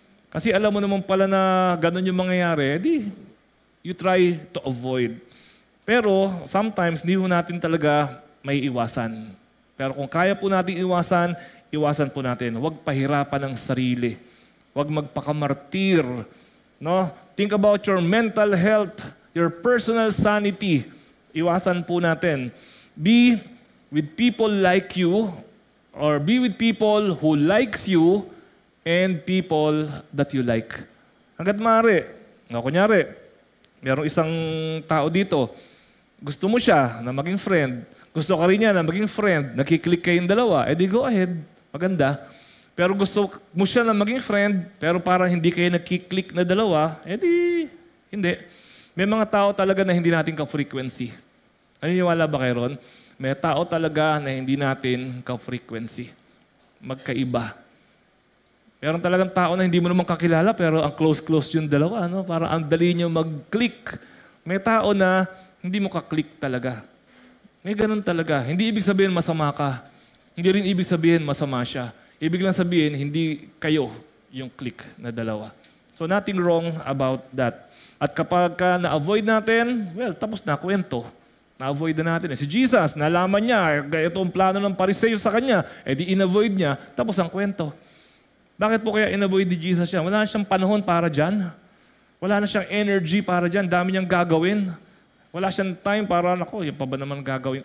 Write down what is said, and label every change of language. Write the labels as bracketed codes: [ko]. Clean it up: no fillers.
[tl] Kasi alam mo naman pala na ganun yung mangyayari, [en] you try to avoid. [tl] Pero sometimes, hindi mo natin talaga may iwasan. Pero kung kaya po natin iwasan, iwasan po natin. Huwag pahirapan ang sarili. Huwag magpakamartir. [en] Think about your mental health, your personal sanity. [tl] Iwasan po natin. [en] Be with people like you, or be with people who likes you, and people that you like. [tl] Hanggat maaari. Kunyari, mayroong isang tao dito, gusto mo siya na maging friend, gusto ka rin niya na maging friend, nakiklik kayong dalawa, [en] go ahead, [tl] maganda. Pero gusto mo siya na maging friend, pero parang hindi kayo nakiklik na dalawa, hindi. May mga tao talaga na hindi natin ka-frequency. Naniniwala ba kayo ron? May tao talaga na hindi natin ka-frequency. Magkaiba. Meron talagang tao na hindi mo naman kakilala, pero ang close-close yung dalawa. Parang ang dali nyo mag-click. May tao na hindi mo ka-click talaga. May ganun talaga. Hindi ibig sabihin masama ka. Hindi rin ibig sabihin masama siya. Ibig lang sabihin, hindi kayo yung click na dalawa. [en] So nothing wrong about that. [tl] At kapag na-avoid natin, tapos na kwento. Na-avoid na natin. Si Jesus, nalaman niya, ito ang plano ng Pariseo sa kanya, in-avoid niya, tapos ang kwento. Bakit po kaya in-avoid ni Jesus siya? Wala na siyang panahon para dyan. Wala na siyang energy para dyan. Dami niyang gagawin. Wala siyang time para, yung pa ba naman gagawin?